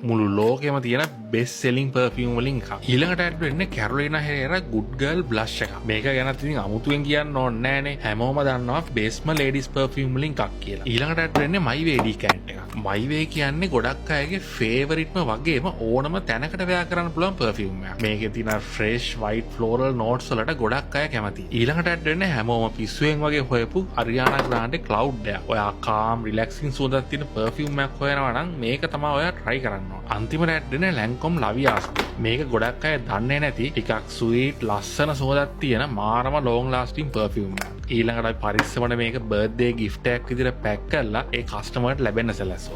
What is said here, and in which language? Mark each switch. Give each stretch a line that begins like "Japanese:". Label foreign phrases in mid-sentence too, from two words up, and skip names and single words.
Sinhala: මුළු ලෝකෙම තියෙන
English: best selling perfume
Sinhala: වලින් එකක්. ඊළඟට ඇඩ් වෙන්නේ Carolina Herrera Good Girl Blush එක. මේක ගැන ඉතින් අමුතුවෙන් කියන්න ඕනේ නෑනේ. හැමෝම දන්නවා
English: Besma Ladies perfume
Sinhala: වලින් එකක් කියලා. ඊළඟට ඇඩ් වෙන්නේ My Way decant එක. My Way කියන්නේ ගොඩක් අයගේ ෆේවරිට්ම වගේම ඕනම තැනකට වෙයා කරන්න පුළුවන් perfume එකක්. මේකේ තියෙන
English: fresh white floral notes
Sinhala: වලට ගොඩක් අය කැමතියි. ඊළඟට ඇඩ් වෙන්නේ හැමෝම පිස්සුවෙන් වගේ හොයපු Ariana Grande Cloud එක. ඔයා
English: calm relaxing
Sinhala: සුවඳක් තියෙන perfume එකක් හොයනවා නම් මේක තමයි ඔයා try කරන්න ඕන. අන්තිමට ඇඩ් වෙන්නේ Lancome Lavias. මේක ගොඩක් අය දන්නේ නැති ටිකක් sweet ලස්සන සුවඳක් තියෙන මාරම
English: long lasting perfume
Sinhala: එකක්. ඊළඟට පරිස්සමට මේක
English: birthday gift
Sinhala: එකක් විදිහට pack කරලා ඒ customerට ලැබෙන්න සැලැස්සුවා.